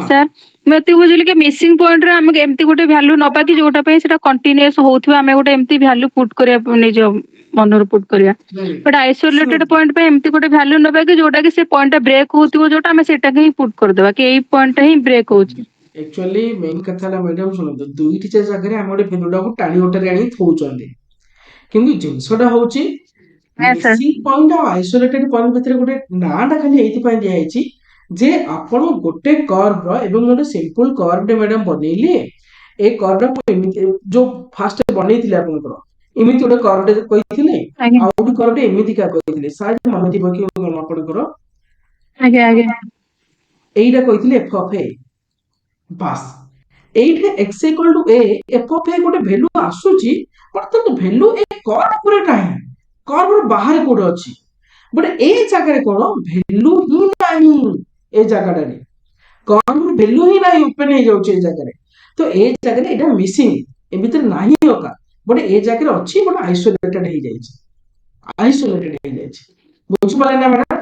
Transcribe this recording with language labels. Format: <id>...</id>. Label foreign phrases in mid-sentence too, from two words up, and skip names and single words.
<or>ସାର୍ ମୁଁ ଏତିକି ବୁଝିଲି କି</or> <en>missing point</en> <or>ରେ ଆମେ ଏମିତି ଗୋଟେ ଭ୍ୟାଲୁ ନବା କି ଯୋଉଟା ପାଇଁ ସେଟା କଣ୍ଟିନ୍ୟୁଅସ୍ ହଉଥିବା ଆମେ ଗୋଟେ ଏମିତି</or> <en>value put</en> <or>କରିବା ନିଜ ମନରୁ ପୁଟ୍ କରିବା</or> <en>but isolated point</en> <or>ପାଇଁ ଏମିତି ଗୋଟେ ଭ୍ୟାଲୁ ନବା କି ଯୋଉଟା କି ସେ ପଏଣ୍ଟ ଟା ବ୍ରେକ୍ ହଉଥିବ ଯୋଉଟା ଆମେ ସେଟାକୁ ହିଁ ପୁଟ୍ କରିଦବା କି ଏଇ ପଏଣ୍ଟ ଟା ହିଁ ବ୍ରେକ୍ ହଉଛି</or> <en>actually main</en> <or>କଥା ହେଲା ମ୍ୟାଡାମ ଶୁଣନ୍ତୁ ଦୁଇଟି ଜାଗାରେ ଆମେ ଗୋଟେ ଭ୍ୟାଲୁଟାକୁ ଟାଣି ଓଟାରି ଆଣି ଥଉଛନ୍ତି କିନ୍ତୁ ଜିନିଷଟା ହଉଛି ସାର୍</or> <en>missing point</en> <or>ଆଉ</or> <en>isolated point</en> <or>ଭିତରେ ଗୋଟେ ନାଁଟା ଖାଲି ଏଇଥିପାଇଁ ଦିଆଯାଇଛି ଯେ ଆପଣ ଗୋଟେ କର୍ଭ ଏବଂ ଗୋଟେ</or> <en>simple curve madam</en> <or>ବନେଇଲେ ଏ କର୍ଭ ଏମିତି ଯୋଉ ଫାଷ୍ଟ ବନେଇଥିଲେ ଆପଣଙ୍କର ଏମିତି ଗୋଟେ କର୍ଭ କହିଥିଲେ ଆଜ୍ଞା ଆଉ ଗୋଟେ କର୍ଭ ଏମିତିକା କହିଥିଲେ ସାର୍ ମନେ ଥିବ କି ଆପଣଙ୍କର ଆଜ୍ଞା ଆଜ୍ଞା ଏଇଟା କହିଥିଲେ</or> <en>f of a</en> <or>ବାସ୍ ଏଇଠି</or> <en>x equal to a f of a</en> <or>ଗୋଟେ ଭ୍ୟାଲୁ ଆସୁଛି ବର୍ତ୍ତମାନ ଭ୍ୟାଲୁ ଏ କର୍ଭ ଉପରେ ନାହିଁ କର୍ଭ ବାହାରେ କୋଉଠି ଅଛି ବଟ୍ ଏ ଜାଗାରେ କଣ ଭ୍ୟାଲୁ ହିଁ ନାହିଁ ଏ ଜାଗାଟାରେ</or> <en>curve value</en> <or>ହିଁ ନାହିଁ ଓପେନ ହେଇଯାଉଛି ଏ ଜାଗାରେ ତ ଏ ଜାଗାରେ ଏଇଟା ମିସିଂ ଏ ଭିତରେ ନାହିଁ ଅକା ବଟ୍ ଏ ଜାଗାରେ ଅଛି</or> <en>but isolated</en> <or>ହେଇଯାଇଛି ବୁଝିପାରିଲେ ନା ମ୍ୟାଡାମ</or>